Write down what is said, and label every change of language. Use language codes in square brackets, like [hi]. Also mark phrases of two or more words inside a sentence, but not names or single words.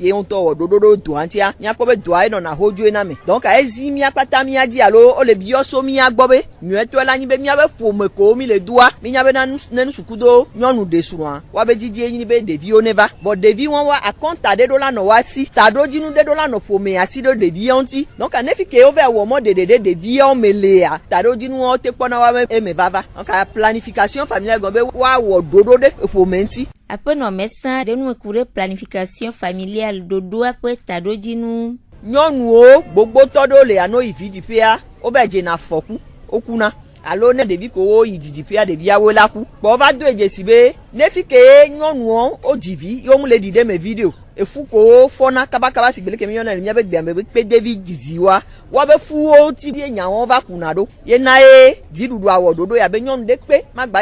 [ee] fie ŋutɔ wɔ ɖoɖo ɖo doa ŋutia míakpɔ be doa enɔna hodzoe na me donc ezi mía kpata mía dzi alo ole biɔso mía gbɔ be nyuietɔe la nyi be míabe ƒome ko mi le doa mi nya be na ne sukudo nyɔnu ɖe srɔ̃a woabe dzidzi enyi be ɖeviwo ne va bɔn ɖevi wɔn wa akɔnta ɖe ɖo la nɔ wa si taɖodzinu ɖe ɖo la nɔ ƒomea si ɖe ɖeviawo ŋuti donc nefi ke wo va wɔ mɔ ɖeɖe ɖe ɖeviawo me lea taɖodzinuwo te kpɔna wa be eme vava donc [fr] planification familiale [ee] gɔme be woawɔ ɖoɖo ɖe ƒome ŋuti. Aƒenɔ Mesa ɖe numeku ɖe [fr] planification familiale [ee] ɖoɖoa ƒe taɖodzinu. Nyɔnuwo gbogbotɔ ɖewo le ano yi vidziƒea wova dzena afɔku wokuna alo ne ɖevi ko wo yi didiƒea ɖeviawo la ku kpɔ wova do edzesi be nefi ke nyɔnuwo wo dzivi yewo ŋu le ɖi ɖe me video efu ko wo fɔna kabakaba si gbele ke mi yɔna le míabe gbea me be kpedevi didiwoa woabe fuwo ti ye nyawo va kuna ɖo yena ye dziɖuɖua wɔ ɖoɖo ya be nyɔnu ɖe kpe magba